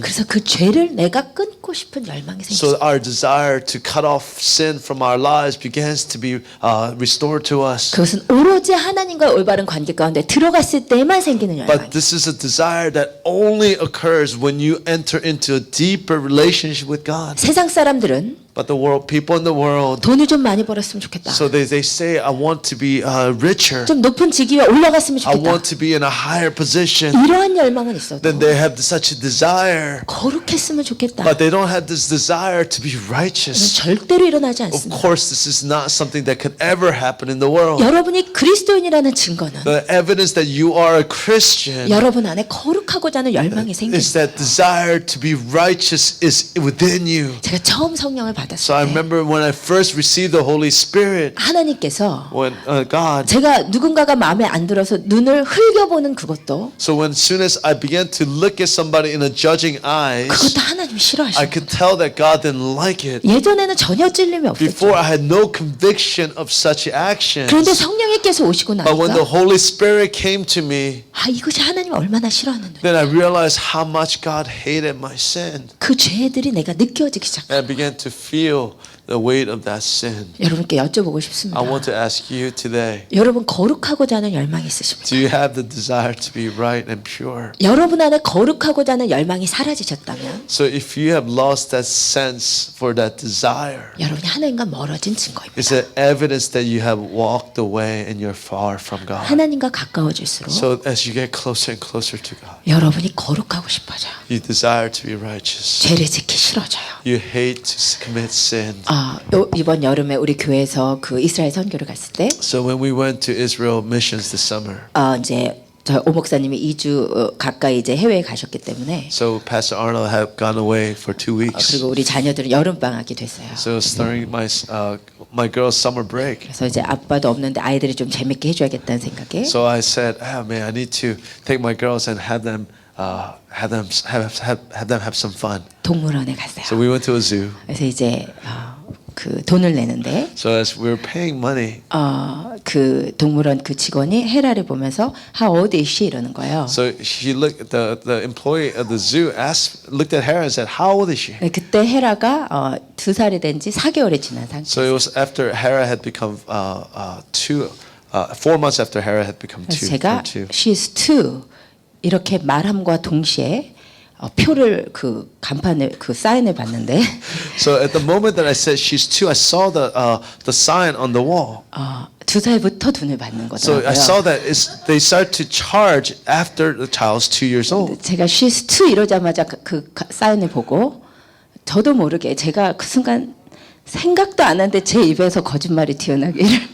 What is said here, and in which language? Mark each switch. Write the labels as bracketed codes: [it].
[ko] 그래서 그 죄를 내가 끊고 싶은 열망이 [en] So [ko] 생기죠. [en] our desire to cut off sin from our lives begins to be restored to us. [ko] 그것은 오로지 하나님과 올바른 관계 가운데 들어갔을 때만 생기는 열망이에요. [en] But this is a desire that only occurs when you enter into a deeper relationship with God. [ko] 세상 사람들은 [en] But the world, people in the world, [ko] 돈을 좀 많이 벌었으면 좋겠다. [en] so they say, I want to be richer. [ko] 좀 높은 직위에 올라갔으면 [en] I [ko] 좋겠다. [en] want to be in a higher position. [ko] 이러한 열망은 있어도 [en] Then they have such a desire. [ko] 거룩했으면 좋겠다. [en] But they don't have this desire to be [ko] 이건 [en] righteous. [ko] 절대로 일어나지 [en] Of [ko] 않습니다. [en] course, this is not something that could ever happen in the world. [ko] 여러분이 그리스도인이라는 증거는 [en] The evidence that you are a Christian [ko] 여러분 안에 거룩하고자 하는 열망이 생깁니다. [en] is that desire to be righteous is within you. [ko] 제가 처음 성령을 [en] So I [ko] 받았을 때 [en] remember when I first received the Holy Spirit, [ko] 하나님께서 [en] when God, [ko] 제가 누군가가 마음에 안 들어서 눈을 흘겨보는 그것도 [en] so when soon as I began to look at somebody in a judging eyes, [ko] 그것도 하나님이 [en] I [ko] 싫어하시는 [en] could tell that God didn't like it. [ko] 예전에는 전혀 찔림이 [en] Before I had no conviction of such actions. [ko] 그런데 성령님께서 오시고 [en] But when the [ko] 나니까 [en] Holy Spirit came to me, [ko] 아 이것이 하나님이 얼마나 싫어하는 [en] then I realized how much God hated my sin. [ko] 그 죄들이 내가 느껴지기 시작해요. [en] And I began to feel the weight of that sin. [ko] 여러분께 여쭤보고 싶습니다. [en] I want to ask you today, [ko] 여러분 거룩하고자 하는 열망이 있으십니까? [en] do you have the desire to be right and pure? [ko] 여러분 안에 거룩하고자 하는 열망이 사라지셨다면 [en] So if you have lost that sense for that desire, [ko] 여러분이 하나님과 멀어진 증거입니다. [en] it's an evidence that you have walked away and you're far from God. [ko] 하나님과 가까워질수록 [en] So as you get closer and closer to God, [ko] 여러분이 거룩하고 싶어져요. [en] you desire to be righteous. [ko] 죄를 짓기 싫어져요. [en] You hate to commit sin. [ko] 이번 여름에 우리 교회에서 그 이스라엘 선교를 갔을 때 [en] So when we went to Israel missions this summer, [ko] 이제 저 오 목사님이 2주 가까이 이제 해외에 가셨기 때문에 [en] so Pastor Arnold had gone away for 2 weeks. [ko] 그리고 우리 자녀들은 여름 방학이 됐어요. [en] So it was during my girl's summer break. [ko] 그래서 이제 아빠도 없는데 아이들이 좀 재밌게 해줘야겠다는 생각에 [en] So I said, "Ah, man, I need to take my girls and have them have some fun." [ko] 동물원에 갔어요. [en] So we went to a zoo. [ko] 그래서 이제 그 돈을 내는데 [en] So as we were paying money, [ko] 그 동물원 그 직원이 헤라를 보면서 [en] How old is she? [ko] 이러는 거예요. [en] so she looked. The employee of the zoo looked at her and said, "How old is she?" [ko] 네, 그때 헤라가 2살이 된 지 4개월이 지난 상태. [en] So it was after Hera had become 4 months after Hera had become [ko] 그래서 [en] 2. [ko] 제가 [en] she's 2 [ko] 이렇게 말함과 동시에 표를 그 간판에 그 사인을 봤는데 [en] So at the moment that I said she's 2, I saw the sign on the wall. [ko] 2살부터 돈을 받는 [en] So I saw [ko] 거더라고요. [en] that they start to charge after the child's 2 years old. [ko] 제가 [en] she's 2 [ko] 이러자마자 그 사인을 보고 저도 모르게 제가 그 순간 생각도 안 하는데 제 입에서 거짓말이 튀어나기를.